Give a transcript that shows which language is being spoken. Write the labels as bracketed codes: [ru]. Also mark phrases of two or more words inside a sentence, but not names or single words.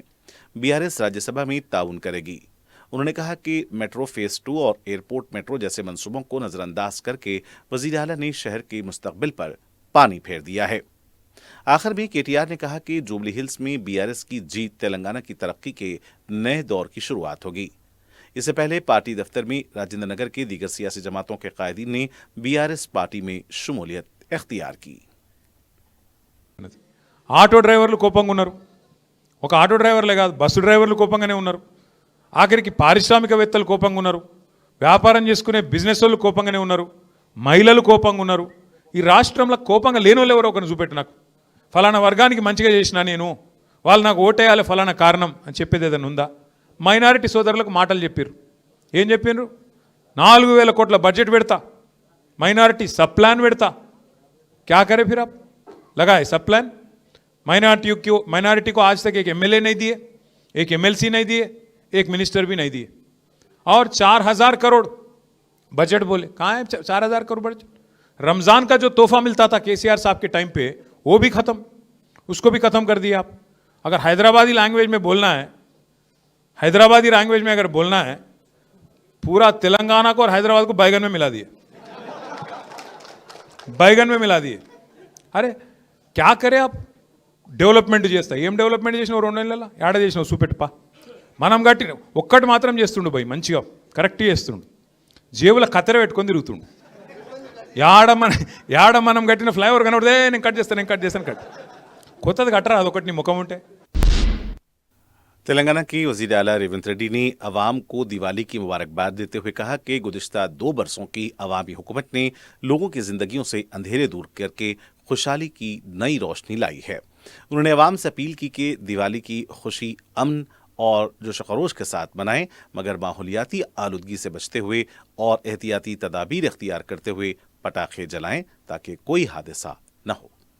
[ur] بی آر ایس راجیہ سبھا میں تعاون کرے گی۔ انہوں نے کہا کہ [en] metro phase 2 [ur] اور [en] airport metro [ur] جیسے منصوبوں کو نظرانداز کرکے وزیر اعلیٰ نے شہر کے مستقبل پر پانی پھیر دیا ہے. آخر میں کے ٹی آر نے کہا کہ جوبلی ہلز میں بی آر ایس کی جیت تلنگانہ کی ترقی کے نئے دور کی شروعات ہوگی. اس سے پہلے پارٹی دفتر میں راجندر نگر کے دیگر سیاسی جماعتوں کے قائدین نے بی آر ایس پارٹی میں شمولیت اختیار کی. [te] ఆటో డ్రైవర్లు కోపంగా ఉన్నారు. ఒక ఆటో డ్రైవర్లే కాదు, బస్సు డ్రైవర్లు కోపంగానే ఉన్నారు. ఆఖరికి పారిశ్రామికవేత్తలు కోపంగా ఉన్నారు. వ్యాపారం చేసుకునే బిజినెస్ వాళ్ళు కోపంగానే ఉన్నారు. మహిళలు కోపంగా ఉన్నారు. ఈ రాష్ట్రంలో కోపంగా లేని వాళ్ళు ఎవరో ఒకరిని చూపెట్టు నాకు. ఫలానా వర్గానికి మంచిగా చేసినా నేను, వాళ్ళు నాకు ఓటేయాలి ఫలానా కారణం అని చెప్పేది ఏదైనా ఉందా? మైనారిటీ సోదరులకు మాటలు చెప్పారు. ఏం చెప్పారు? 4000 కోట్ల బడ్జెట్ పెడతా, [en] minority sub plan [te] పెడతా. [ur] کیا کرے پھر آپ؟ لگائے [en] sub plan. [ur] مائناریٹی کو آج تک ایک MLA نہیں دیے، ایک MLC نہیں دیے، ایک منسٹر بھی نہیں دیے، اور 4000 کروڑ بجٹ بولے. کہاں ہے 4000 کروڑ بجٹ? رمضان کا جو تحفہ ملتا تھا کے سی آر صاحب کے ٹائم پے، وہ بھی ختم، اس کو بھی ختم کر دیا آپ. اگر حیدرآبادی لینگویج میں بولنا ہے، حیدرآبادی لینگویج میں اگر بولنا ہے، پورا تلنگانہ کو اور حیدرآباد کو بیگن میں ملا دیے، بیگن میں ملا دیے. ارے کیا کریں آپ? [te] డెవలప్మెంట్ చేస్తా. ఏం డెవలప్మెంట్ చేసినావు 2 నెలల? ఏడ చేసినావు చూపెట్టుపా. మనం గట్టి ఒక్కటి మాత్రం చేస్తుండు భయ్, మంచిగా కరెక్ట్ చేస్తుండు. జేబుల కత్తెర పెట్టుకొని తిరుగుతుండు. యాడ మనం కట్టిన ఫ్లైఓవర్ కనబడితే నేను కట్ చేస్తాను కట్. కొత్తది కట్టరా, అదొకటి నీ ముఖం ఉంటే. [ur] تلنگانہ کی وزیر اعلیٰ ریونت ریڈی نے عوام کو دیوالی کی مبارکباد دیتے ہوئے کہا کہ گزشتہ 2 برسوں کی عوامی حکومت نے لوگوں کی زندگیوں سے اندھیرے دور کرکے خوشحالی کی نئی روشنی لائی ہے. انہوں نے عوام سے اپیل کی کہ دیوالی کی خوشی امن اور جوش خروش کے ساتھ منائیں، مگر ماحولیاتی آلودگی سے بچتے ہوئے اور احتیاطی تدابیر اختیار کرتے ہوئے پٹاخے جلائیں تاکہ کوئی حادثہ نہ ہو.